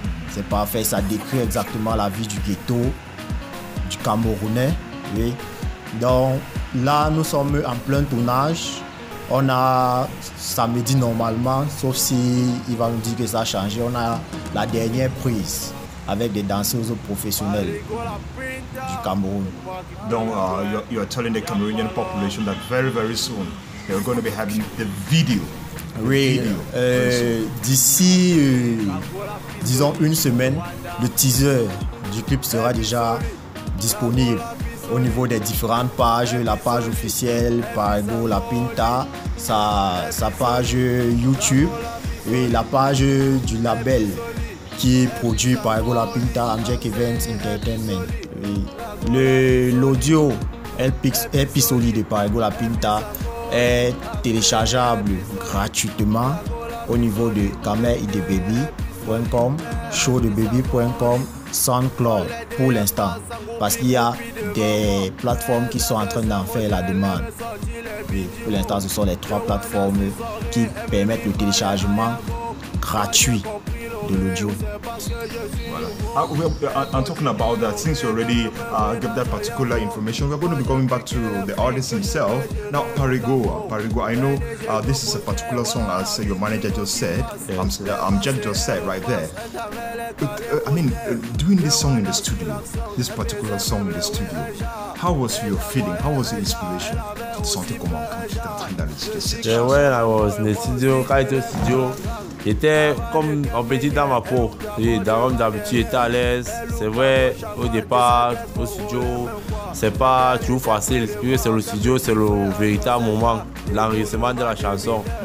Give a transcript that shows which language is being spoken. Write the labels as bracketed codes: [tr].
[fr] C'est parfait, ça décrit exactement la vie du ghetto, du Camerounais. Oui. Donc là, nous sommes en plein tournage. On a samedi normalement, sauf si il va nous dire que ça a changé. On a la dernière prise avec des danseuses professionnelles du Cameroun. [en] Donc, you are telling the Cameroonian population that very, very soon they're going to be having the video. [fr] Oui, d'ici, disons une semaine, le teaser du clip sera déjà disponible au niveau des différentes pages, la page officielle Parigo La Pinta, sa page YouTube et la page du label qui est produit par Parigo La Pinta, Amjek Events Entertainment. L'audio LP Soli de Parigo La Pinta est téléchargeable gratuitement au niveau de kamerIdebaby.com, showdebaby.com, SoundCloud pour l'instant, parce qu'il y a des plateformes qui sont en train d'en faire la demande. Oui, pour l'instant, ce sont les 3 plateformes qui permettent le téléchargement gratuit de l'audio. [en] I'm talking about that. Since you already gave that particular information, we're going to be going back to the artist himself. Now, Parigo, I know this is a particular song, as your manager just said. Jack just said right there. I mean, doing this song in the studio, this particular song in the studio, how was your feeling? How was your inspiration? [fr] Tu te sentais comment quand tu étais en train d'enregistrer cette chanson? [en] When I was in the studio, [fr] quand j'étais au studio, j'étais comme un petit dans ma peau. D'habitude, j'étais à l'aise. C'est vrai, au départ, au studio, c'est pas toujours facile. C'est le studio, c'est le véritable moment, l'enregistrement de la chanson.